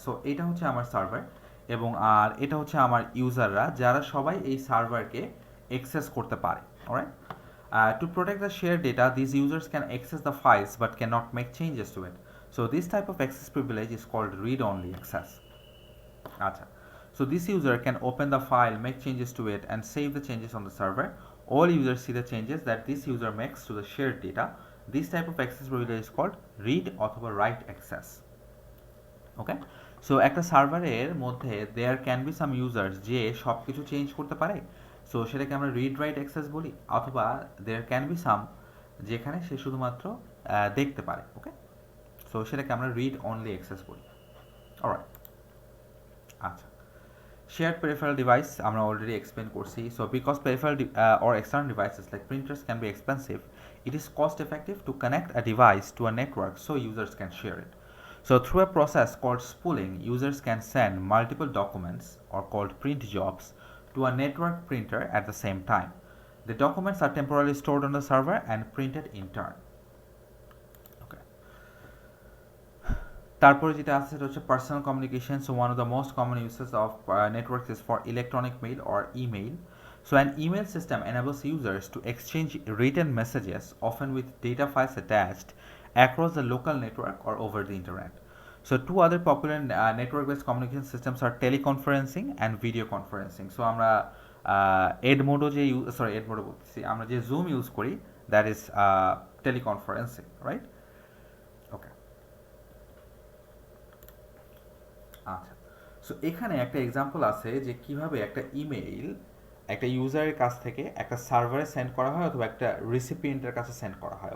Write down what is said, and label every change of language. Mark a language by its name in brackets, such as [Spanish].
[Bangla] So এটা হচ্ছে আমার সার্ভার এবং আর এটা হচ্ছে আমার ইউজাররা যারা সবাই এই সার্ভারকে অ্যাক্সেস করতে পারে। [English] Alright, to protect the shared data, these users can access the files but cannot make changes to it. So this type of access privilege is called read-only access. আচ্ছা, so this user can open the file, make changes to it, and save the changes on the server. All users see the changes that this user makes to the shared data. This type of access privilege is called read অথবা write access. [Bangla] ওকে, so একটা সার্ভারের মধ্যে [English] there can be some users [Bangla] যে সব কিছু change করতে পারে, so সেটাকে আমরা রিড রাইট অ্যাক্সেস বলি, অথবা দেয়ার ক্যান বি সাম যেখানে সে শুধুমাত্র দেখতে পারে। ওকে, সো সেটাকে আমরা রিড অনলি অ্যাক্সেস বলি। অলরাইট, আচ্ছা, [English] Shared peripheral device [Bangla] আমরা already explain করছি. [English] So because peripheral or external devices like printers can be expensive, it is cost effective to connect a device to a network so users can share it. So through a process called spooling, users can send multiple documents, or called print jobs, to a network printer at the same time. The documents are temporarily stored on the server and printed in turn. Okay. [Bangla] তারপরে যেটা আছে সেটা হচ্ছে [English] Personal communication. So one of the most common uses of networks is for electronic mail or email. So an email system enables users to exchange written messages, often with data files attached, across the local network or over the internet. So two other popular network-based communication systems are teleconferencing and video conferencing. [Bangla] So আমরা এডমোডো যে এডমোডো বলতেছি, আমরা যে zoom use করি, [English] that is teleconferencing, [Bangla] right? ওকে, আচ্ছা। So এখানে একটা example আছে যে কিভাবে একটা ইমেইল একটা ইউজারের কাছ থেকে একটা সার্ভারে সেন্ড করা হয় অথবা একটা রিসিপিয়েন্টের কাছে সেন্ড করা হয়।